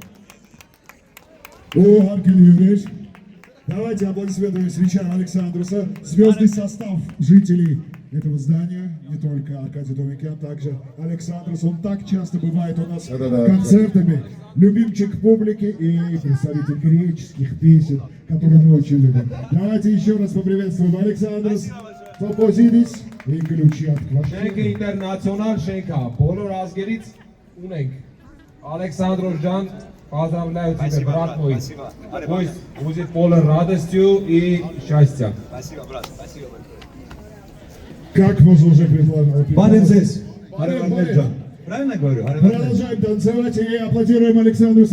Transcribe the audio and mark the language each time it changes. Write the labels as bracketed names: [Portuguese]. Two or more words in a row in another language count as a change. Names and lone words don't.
[Russian] О, Аркель, давайте аплодисментами встречаем Александруса, звездный состав жителей этого здания, не только Аркадий Домикян, также Александрус. Он так часто бывает у нас концертами, любимчик публики и представитель греческих песен, которые мы очень любим. Давайте еще раз поприветствуем Александрус, Топозидис и ключи от квартиры. [Armenian] Շենքը ինտերնացիոնալ շենք է, բոլոր ազգերից ունենք։ Ալեքսանդրոս ջան, [Russian] поздравляю тебя, брат мой. Пусть будет полон радостью и счастья. Спасибо, брат, спасибо. Как можно уже предложить? Барин здесь. Правильно говорю? Продолжаем танцевать и аплодируем Александрусу.